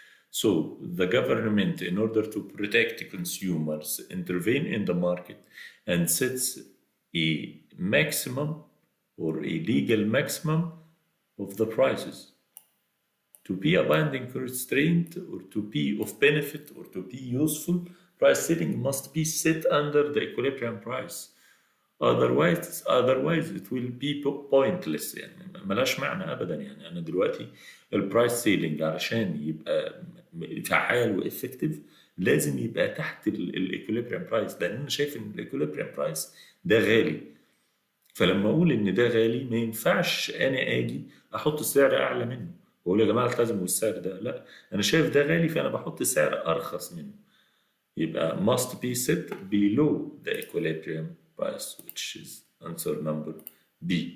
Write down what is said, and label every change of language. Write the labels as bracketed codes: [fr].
[en] So the government, in order to protect consumers, intervene in the market and sets a maximum or a legal maximum of the prices. To be a binding constraint or to be of benefit or to be useful, price setting must be set under the equilibrium price. Otherwise it will be pointless، [ar] يعني ملاش معنى أبدا. يعني أنا دلوقتي البرايس سيلينج علشان يبقى فعال وإفكتيف لازم يبقى تحت الايكوليبريم برايس، لأن أنا شايف إن الايكوليبريم برايس ده غالي. فلما أقول إن ده غالي ما ينفعش أنا أجي أحط سعر أعلى منه وأقول يا جماعة التزموا بالسعر ده، لا، أنا شايف ده غالي فأنا بحط سعر أرخص منه. [en] يبقى must be set below the equilibrium price, which is answer number B.